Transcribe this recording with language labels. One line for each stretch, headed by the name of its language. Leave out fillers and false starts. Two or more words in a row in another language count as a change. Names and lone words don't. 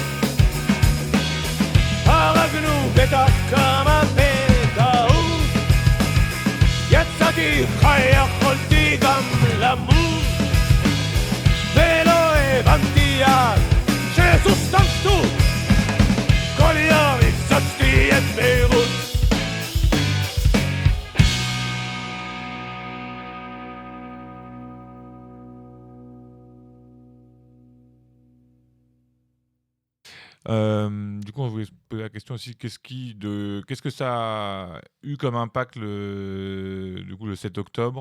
Hebrew: הרגנו בטח כמה בטעות. יצאתי חי, יכולתי גם למות. ולא הבנתי אז שזו סתם שטות. כל יום הפצצתי את ביירות.
French: Du coup, on voulait se poser la question aussi, qu'est-ce que ça a eu comme impact le 7 octobre?